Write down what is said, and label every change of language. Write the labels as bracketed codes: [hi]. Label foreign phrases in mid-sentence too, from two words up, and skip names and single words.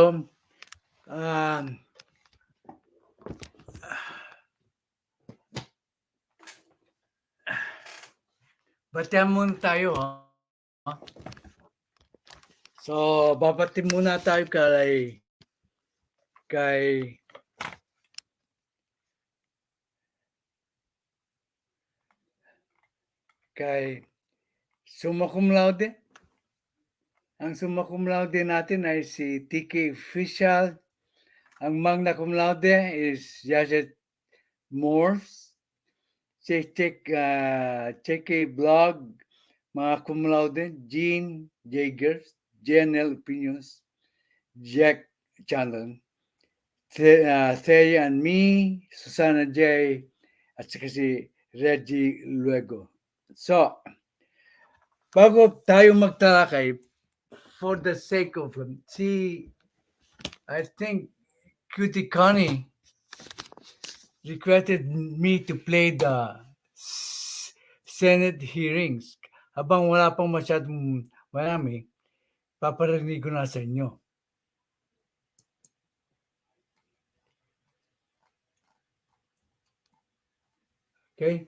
[tl] Um, Batihan muna tayo, ha? So, babati muna tayo kay kay [la] summa cum laude. [tl] Ang [la] summa cum laude [tl] natin ay si TK Official. Ang [la] magna cum laude [tl] is Yajet Morse. Check Blog, mga [la] cum laude, [tl] Jean Jagers, JNL Opinions, Jack Chandler, Thea and me, Susana J, at saka si Reggie Luego. So, bago tayo magtalakay, [en] for the sake of si, I think, Cutie Connie requested me to play the Senate hearings. [tl] Habang wala pang masyadong marami, paparinig ko na sa inyo. Okay?